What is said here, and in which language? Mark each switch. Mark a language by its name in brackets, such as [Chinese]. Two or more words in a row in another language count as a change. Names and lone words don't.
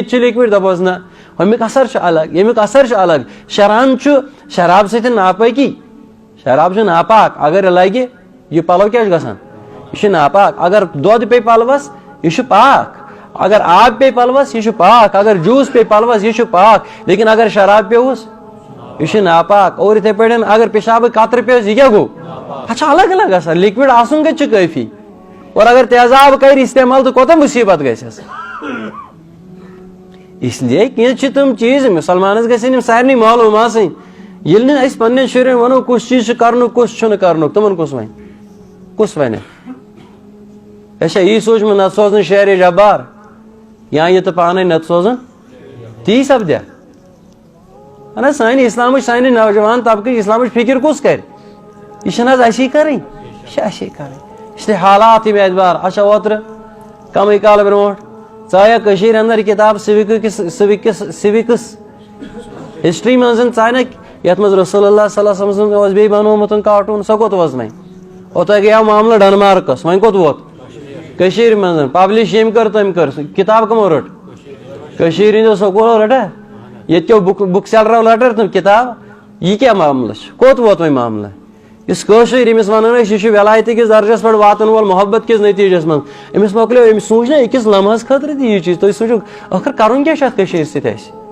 [Kashmiri] تہِ چھُ لِکوِڈ دپوس نہ ہُمیُک اثر چھُ الگ ییٚمیُک اثر چھُ الگ شران چھُ شراب سۭتۍ ناپٲکی شراب چھُ ناپاک اگر یہِ لگہِ یہِ پلو کیٛاہ چھُ گژھان یہِ چھُ ناپاک اگر دۄد پیٚیہِ پلوس یہِ چھُ پاک اگر آب پیٚیہِ پلوس یہِ چھُ پاک اگر جوٗس پیٚیہِ پلوس یہِ چھُ پاک لیکن اگر شراب پیوٚوُس یہِ چھُ ناپاک اور یِتھٕے پٲٹھۍ اگر پِشابٕکۍ قطرٕ پیوٚوُس یہِ کیٛاہ گوٚو اَتھ چھُ الگ الگ آسان لِکوِڈ آسُن کتہِ چھُ کٲفی اور اگر تیزاب کرِ استعمال تہٕ کوتاہ مُصیٖبت گژھٮ۪س [Urdu] اس لیے [Kashmiri] کینٛہہ چھِ تِم چیٖز مُسلمانس گژھن یِم سارنٕے معلوٗم آسٕنۍ ییٚلہِ نہٕ أسۍ پننٮ۪ن شُرٮ۪ن ونو کُس چیٖز چھُ کرنُک کُس چھُنہٕ کرنُک تِمن کُس ونہِ اَسہِ چھا یی سوٗنٛچمُت نتہٕ سوزن شیرِ جبار یا یہِ تہٕ پانے نتہٕ سوزن تی سپدیا اہن حظ سانہِ اسلامٕچ سانہِ نوجوان طبقٕچ اسلامٕچ فِکر کُس کرِ یہ چھنہ [Urdu] ایسی کریں [Kashmiri] یہ چھِ [Urdu] ایسی کریں اس لیے [Kashmiri] حالات ہی اعتبار اچھا اوترٕ کمٕے کال برونٛٹھ ژایا کٔشیٖرِ اندر کتاب سِوِکٕس ہسٹری منٛز ژاینہ یتھ منٛز رسول اللہ صلی اللہ علیہ وسلم اوس بیٚیہِ بنومُت کارٹوٗن سۄ کوٚت وٲژ وۄنۍ اوٚتانۍ گٔیو معاملہٕ ڈنمارکس وۄنۍ کوٚت ووت کٔشیٖرِ منٛز پبلش ییٚمۍ کٔر تٔمۍ کٔر کتاب کٕمو رٔٹ کٔشیٖرِ ہٕنٛدیو سکوٗلو رٔٹا ییٚتہِ کیو بُک سیلرو رٔٹ تِم کتاب یہِ کیٛاہ معاملہٕ چھُ کوٚت ووت وۄنۍ معاملہٕ یُس کٲشُر ییٚمِس ونان ٲسۍ یہِ چھُ ولایتہِ کِس درجس پٮ۪ٹھ واتن وول محبت کِس نٔتیٖجس منٛز أمِس مۄکلیو أمِس سوٗنٛچ نا أکِس لمحس خٲطرٕ تہِ یہِ چیٖز تُہۍ سوٗنٛچِو ٲخٕر کرُن کیٛاہ چھُ اتھ کٔشیٖرِ سۭتۍ اَسہِ